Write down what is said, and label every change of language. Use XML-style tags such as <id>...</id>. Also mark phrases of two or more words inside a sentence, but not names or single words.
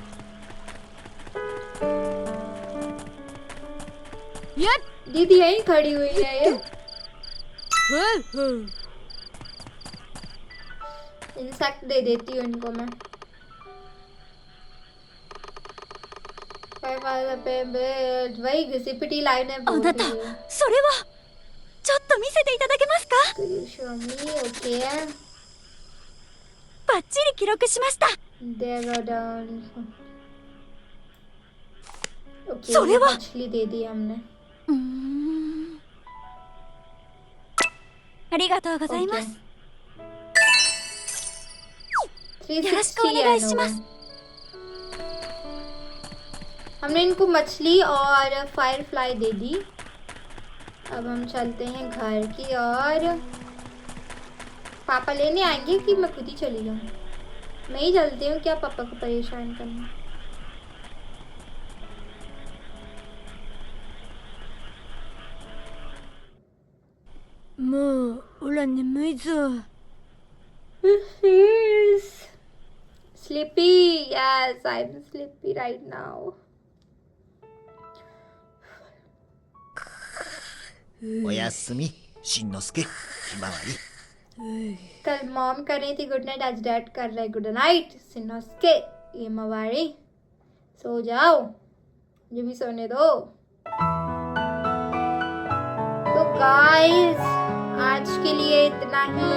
<hi>दीदी यहीं खड़ी हुई है ये। इंसेक्ट दे देती हूँ इनको मैं। वही घिसी-पिटी लाइन है।</hi> <ja>あなた、それはちょっと見せていただけますか？</ja> <hi>ओके,</hi> <ja>バッチリ記録しました。</ja> <hi>ओके,</hi> <ja>それは</ja> <hi>मछली दे दी हमने।</hi> <ja>ありがとうございます。よろしくお願いします。</ja> <hi>हमने इनको मछली और फायर फ्लाई दे दी। अब हम चलते हैं घर की ओर। पापा लेने आएंगे कि मैं खुद ही चली जाऊँ? मैं ही चलती हूँ, क्या पापा को परेशान करना।</hi> <en>Sleepy, yes, I'm sleepy right now.</en> <ja>おやすみ、しんのすけ、ひまわり。</ja> <hi>कल मॉम कर रही थी</hi> <en>good night,</en> <hi>आज डैड कर रहा है</hi> <en>good night.</en> <hi>सिन्नोस्के, ये मवारी, सो जाओ, मुझे भी सोने दो। तो गाइस, आज के लिए इतना ही।</hi>